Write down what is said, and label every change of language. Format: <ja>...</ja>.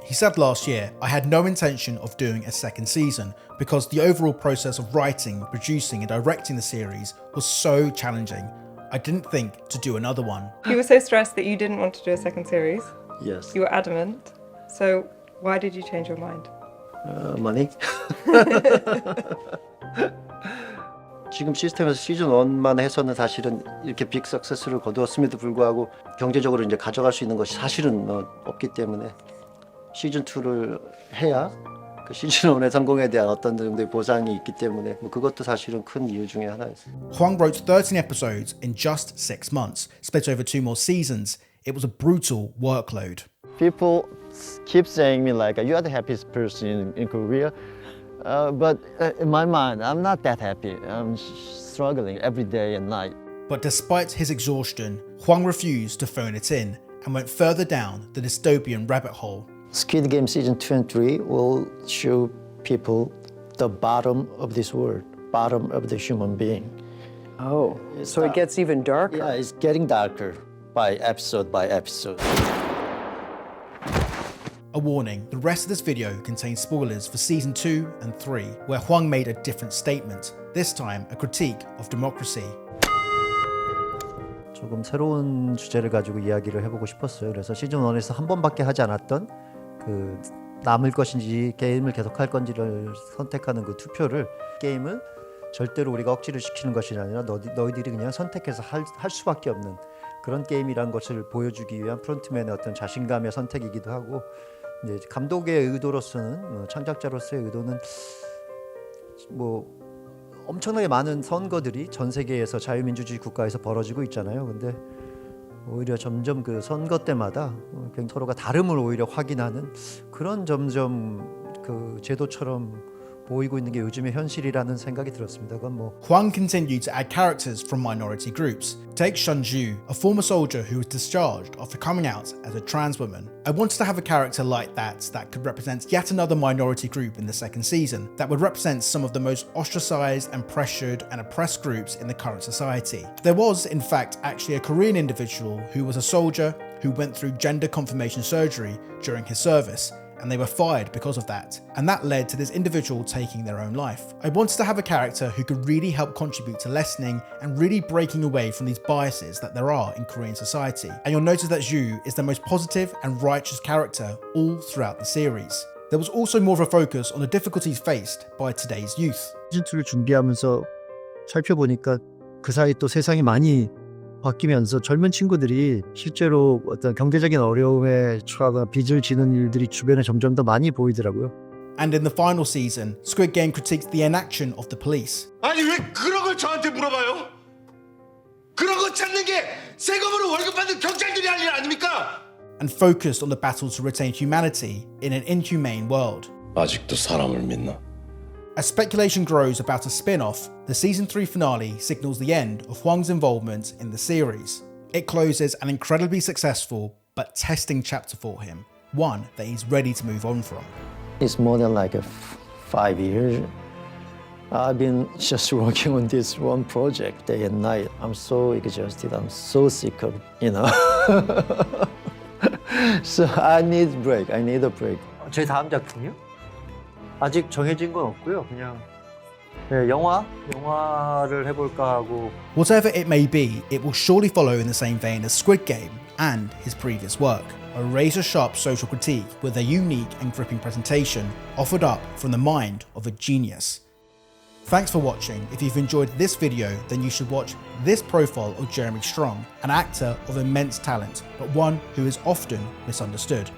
<en>He said last year, "I had no intention of doing a second season because the overall process of writing, producing and directing the series was so challenging. I didn't think to do another one." You were so stressed that you didn't want to do a second series. Yes. You were adamant. So why did you change your mind? Money.</en> <ko>지금 시스템에서 시즌 1만 해서는 사실은 이렇게 빅 석세스를 거두었음에도 불구하고 경제적으로 이제 가져갈 수 있는 것이 사실은 없기 때문에 시즌 2를 해야 그 시즌 1의 성공에 대한 어떤 정도의 보상이 있기 때문에 그것도 사실은 큰 이유 중에 하나였어요.</ko> <en>Hwang wrote 13 episodes in just 6 months, split over 2 more seasons. It was a brutal workload. People keep saying me like you are the happiest person in Korea. But in my mind, I'm not that happy. I'm struggling every day and night. But despite his exhaustion, Hwang refused to phone it in and went further down the dystopian rabbit hole. Squid Game season 2 and 3 will show people the bottom of this world, bottom of the human being. Oh, so it gets even darker. Yeah, it's getting darker by episode by episode. A warning, the rest of this video contains spoilers for season 2 and 3, where Hwang made a different statement, this time a critique of democracy.</en> <ko>조금 새로운 주제를 가지고 이야기를 해보고 싶었어요. 그래서 시즌 1에서 한 번밖에 하지 않았던 그 남을 것인지 게임을 계속할 건지를 선택하는 그 투표를 게임을 절대로 우리가 억지를 시키는 것이 아니라 너희들이 그냥 선택해서 할 수밖에 없는 그런 게임이란 것을 보여주기 위한 프론트맨의 어떤 자신감의 선택이기도 하고 이제 감독의 의도로서는 창작자로서의 의도는 뭐 엄청나게 많은 선거들이 전 세계에서 자유민주주의 국가에서 벌어지고 있잖아요. 근데 오히려 점점 그 선거 때마다 서로가 다름을 오히려 확인하는 그런 점점 그 제도처럼 보이고 있는 게 요즘의 현실이라는 생각이 들었습니다. 그건 뭐</ko> <en>Hwang continued to add characters from minority groups. Take Shun-ju, a former soldier who was discharged after coming out as a trans woman. I wanted to have a character like that could represent yet another minority group in the second season, that would represent some of the most ostracized and pressured and oppressed groups in the current society. There was, in fact, actually a Korean individual who was a soldier who went through gender confirmation surgery during his service, and they were fired because of that, and that led to this individual taking their own life. I wanted to have a character who could really help contribute to lessening and really breaking away from these biases that there are in Korean society. And you'll notice that Ju is the most positive and righteous character all throughout the series. There was also more of a focus on the difficulties faced by today's youth.</en> <ko>시즌2를 준비하면서 살펴보니까 그 사이 또 세상이 많이 바뀌면서 젊은 친구들이 실제로 어떤 경제적인 어려움에 처하거나 빚을 지는 일들이 주변에 점점 더 많이 보이더라고요.</ko> <en>And in the final season, Squid Game critiqued the inaction of the police.</en> <ko>아니 왜 그런 걸 저한테 물어봐요? 그런 거 찾는 게 세금으로 월급 받는 경찰들이 할 일 아닙니까?</ko> <en>And focused on the battle to retain humanity in an inhumane world.</en> <ko>아직도 사람을 믿나?</ko> <en>As speculation grows about a spin-off, the season 3 finale signals the end of Hwang's involvement in the series. It closes an incredibly successful but testing chapter for him, one that he's ready to move on from. It's more than like 5 years. I've been just working on this one project day and night. I'm so exhausted. I'm so sick of, So I need a break. I need a break.</en> <ko>제 다음 작품이요? 아직 정해진 건 없고요. 그냥 영화를 해볼까 하고.</ko> <en>Whatever it may be, it will surely follow in the same vein as Squid Game and his previous work. A razor-sharp social critique with a unique and gripping presentation offered up from the mind of a genius. Thanks for watching. If you've enjoyed this video, then you should watch this profile of Jeremy Strong, an actor of immense talent, but one who is often misunderstood.</en>